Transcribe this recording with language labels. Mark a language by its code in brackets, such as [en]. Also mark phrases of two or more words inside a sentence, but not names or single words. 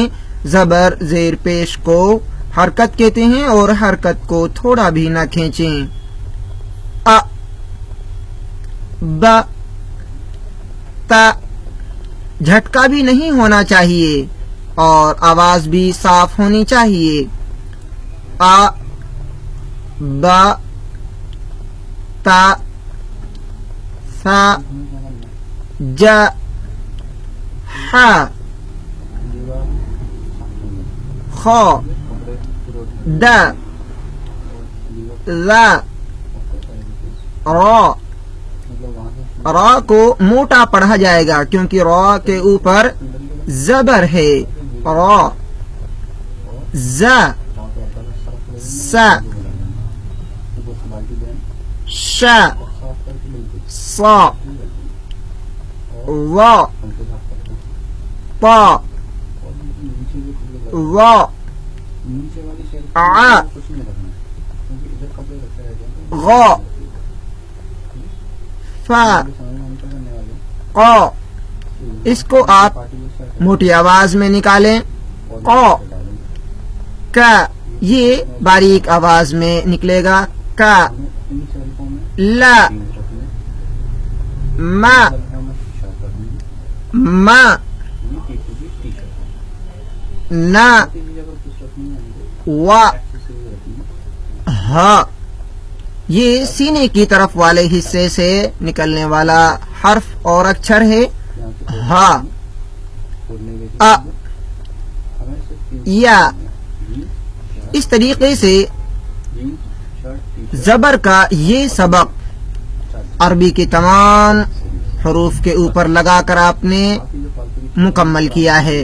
[ur] زبر زیر پیش کو حرکت کہتے ہیں اور حرکت کو تھوڑا بھی نہ کھینچیں۔ ا ب تا، جھٹکا بھی نہیں ہونا چاہیے اور آواز بھی صاف ہونی چاہیے۔ ا ب تا ثا ج ح خ د ذ را۔ را کو موٹا پڑھا جائے گا کیونکہ را کے اوپر زبر ہے۔ را ز س ش ص و ط و ع غ ف ق۔ اس کو آپ موٹی آواز میں نکالیں۔ ق ک، یہ باریک آواز میں نکلے گا۔ ک ل م م ن و ہ۔ یہ سینے کی طرف والے حصے سے نکلنے والا حرف اور اکچھر ہے۔ ہا ا یا۔ اس طریقے سے زبر کا یہ سبق عربی کے تمام حروف کے اوپر لگا کر آپ نے مکمل کیا ہے۔